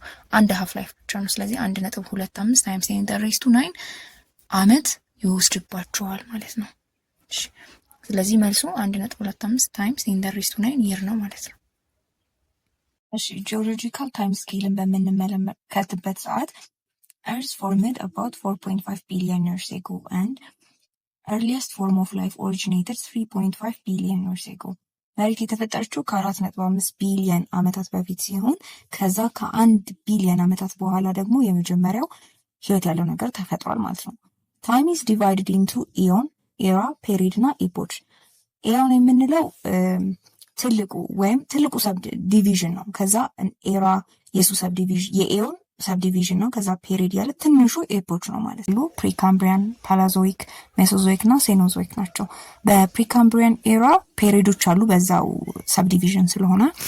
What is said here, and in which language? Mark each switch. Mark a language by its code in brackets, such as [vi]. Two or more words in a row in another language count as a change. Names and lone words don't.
[am] 1 [en] half life [am] ብቻ ነው። ስለዚህ 1.25 ታይምስ 10⁻9 ዓመት ይወስድባቸዋል ማለት ነው። እሺ ስለዚህ መልሱ 1.25 ታይምስ 10⁻9 ይር ነው ማለት ነው። እሺ [en] geological time [am] ስኬልን በምንመለከትበት ሰዓት [en] Earth formed about 4.5 billion years ago and earliest form of life originated 3.5 billion years ago. [am] መሬት የተፈጠረችው ከ4.5 ቢሊዮን ዓመታት በፊት ሲሆን ከዛ ከ1 ቢሊዮን ዓመታት በኋላ ደግሞ የመጀመሪያው ህይወት ያለው ነገር ተፈጥሯል ማለት ነው። [en] Time is divided into eon, era, period [am] እና epoch. eon የምንለው ትልቁ [en] sub division [am] ነው። ከዛ ኤራ የሱ [en] sub division [am] የኤዮን [en] sub division [am] ነው። ከዛ ፔሪድ ያለ ትንሹ ኤፖች ነው ማለት ነው። ፕሪካምብሪያን፣ ፓላዞይክ፣ ሜሶዞይክ እና ሴኖዞይክ ናቸው። በፕሪካምብሪያን ኤራ ፔሪዶች አሉ በዛው [en] sub division [am] ስለሆነ